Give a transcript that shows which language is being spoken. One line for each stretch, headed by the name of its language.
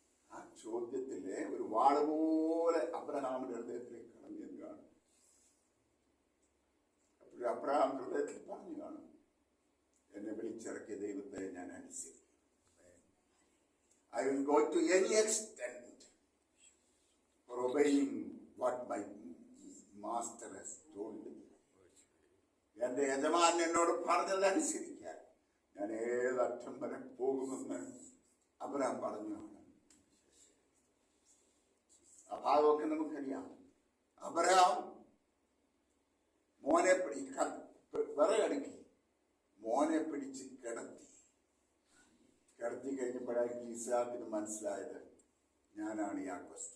Malayalam: ആ ചോദ്യത്തില് ഒരു വാള് പോലെ അബ്രഹാമിന്റെ ഹൃദയത്തിലേക്ക് കടന്നു കാണും. അപ്പോൾ അബ്രഹാം ഹൃദയത്തിൽ പറഞ്ഞു കാണും, എന്നെ വിളിച്ചിറക്കിയ ദൈവത്തെ ഞാൻ അനുസരിക്കും.
English: I will go to any extent for obeying what my master has told me.
Malayalam: എന്റെ യജമാനൻ എന്നോട് പറഞ്ഞതനുസരിക്കാൻ ഞാൻ ഏതറ്റം വരെ പോകുമെന്ന് അബ്രഹാം പറഞ്ഞു. ആ ഭാഗമൊക്കെ നമുക്കറിയാം. അബ്രഹാം മോനെ വിറകടുക്കി മോനെ പിടിച്ച് കിടത്തി കഴിഞ്ഞപ്പോഴായിരിക്കും ഇസ്ഹാക്കിന് മനസ്സിലായത്, ഞാനാണ് യാക്കോബ്.